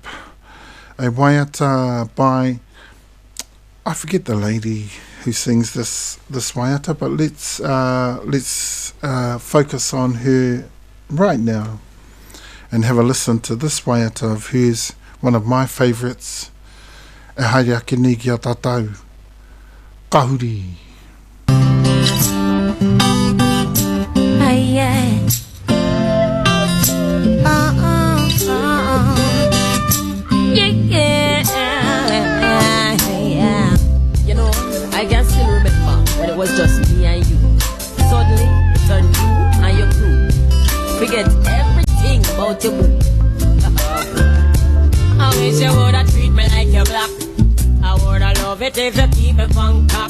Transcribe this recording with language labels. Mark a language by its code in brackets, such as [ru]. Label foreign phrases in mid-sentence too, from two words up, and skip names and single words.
[en] A waiata by, I forget the lady who sings this waiata, but let's focus on her right now and have a listen to this waiata of hers, one of my favourites, [mi] E haere ake ni ki a tātou, Kahuri. [en] I can still remember when it was just me and you. Suddenly, it's on you and your crew. Forget everything about your boo. I wish you woulda treat me like your black. I woulda love it if you keep me from top.